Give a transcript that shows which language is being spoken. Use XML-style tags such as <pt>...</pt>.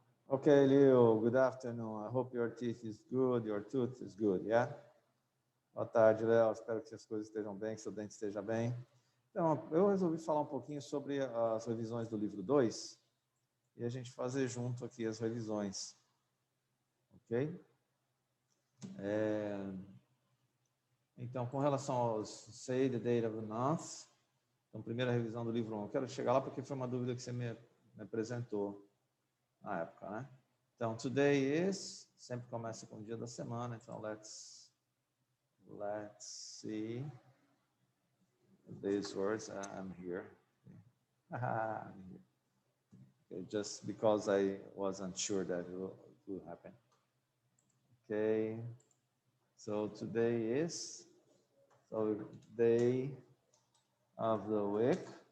<en>Okay, Leo, good afternoon. I hope your teeth is good, your tooth is good, yeah?</en> <pt>Boa tarde, Léo. Espero que as coisas estejam bem, que seu dente esteja bem. Então, eu resolvi falar um pouquinho sobre as revisões do livro 2 e a gente fazer junto aqui as revisões, ok? Então, com relação aos</pt> <en>say the date of the month,</en> <pt>então, primeira revisão do livro 1, eu quero chegar lá porque foi uma dúvida que você me apresentou na época, né? Então,</pt> <en>today is,</en> <pt>sempre começa com o dia da semana, então</pt> <en>let's see these words. I'm here. I'm here. Okay, just because I wasn't sure that it will happen. Okay, so today is, so day of the week.</en>